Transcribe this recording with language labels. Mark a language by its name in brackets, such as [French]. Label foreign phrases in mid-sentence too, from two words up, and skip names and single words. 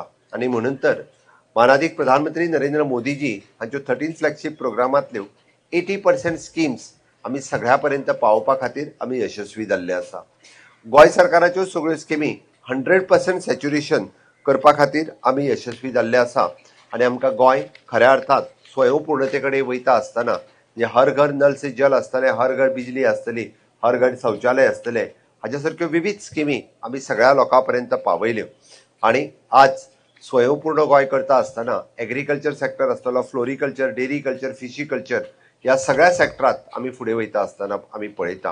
[Konkani] आनी म्हणून तर माननीय प्रधानमंत्री नरेंद्र मोदीजी हांच्यो 13 फ्लॅगशीप प्रोग्रामांतल्यो 80% स्किम्स आमी सगळ्या पर्यंत पावोवपा खातीर आमी यशस्वी जाल्ले आसा. गोंय सरकाराच्यो सगळ्यो स्किमी 100% सॅच्युरेशन करपा खातीर आमी यशस्वी जाल्ले आसा. आनी आमकां गोंय खऱ्या अर्थात स्वयंपूर्णते कडेन वयता आसतना म्हणजे हर घर नल से जल आसतलें, हर घर बिजली आसतली, हर घर शौचालय आसतलें, हाज्या सारक्यो विविध स्किमी आमी सगळ्या लोकां पर्यंत पावयल्यो. आनी आज स्वयंपूर्ण गोंय करता आसतना [English] agriculture sector [Konkani] आसतलो, फ्लोरिकल्चर, [English] dairy culture, fishy culture [Konkani] ह्या सगळ्या सेक्टरांत आमी फुडें वयता आसतना आमी पळयता.